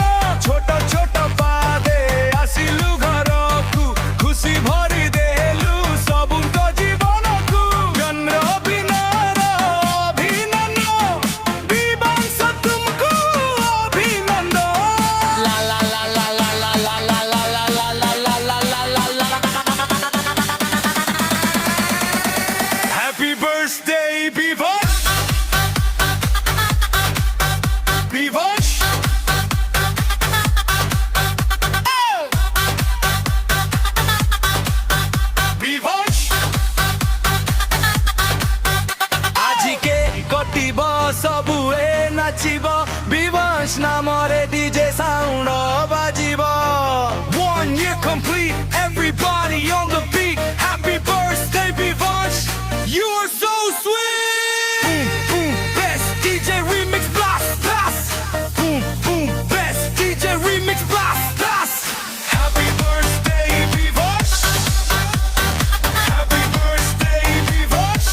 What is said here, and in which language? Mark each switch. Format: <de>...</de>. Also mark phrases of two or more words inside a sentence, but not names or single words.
<or>ଛୋଟ ଛୋଟ ପାଦେ ଆସିଲୁ ଘରକୁ ଖୁସି ଭରି ଦେଲୁ ସବୁଙ୍କ ଜୀବନକୁ। ଜନ୍ମଦିନର ଅଭିନନ୍ଦନ ବିବାଂଶ ତୁମକୁ ଅଭିନନ୍ଦନ। ଲା ଲା ଲା ଲା ଲା ଲା ଲା ଲା ଲା ଲା ଲା ଲା ଲା ଲା ଲା ଲା।</or> <en>Happy birthday Vivash. Vivash. Vivash.</en> <or>ଆଜି କେ କଟିବ ସବୁଏ ନାଚିବ ବିବାଂଶ ନାମରେ</or> <en>DJ sound</en> <or>ବାଜିବ।</or> <en>1 year complete, everybody on the beat. Happy birthday Vivash. You are so sweet. Best DJ remix blast blast. Best DJ remix blast blast. Happy birthday Vivash. Happy birthday Vivash.</en>